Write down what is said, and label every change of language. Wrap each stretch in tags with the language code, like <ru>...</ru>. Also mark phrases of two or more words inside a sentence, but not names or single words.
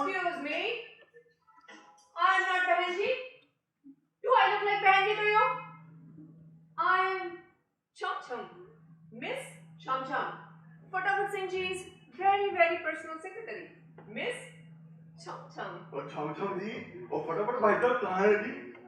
<en>Excuse me, I am not</en> <hi>Behan ji.</hi> <en>Do I look like</en> <hi>Behan ji</hi> <en>to you? I am Chum Chum, Miss Chum Chum, Fatapat Singh ji's very personal secretary, Miss Chum Chum.</en> <hi>और छम जी, और फटाफट भाई साहब कहाँ है जी?</hi>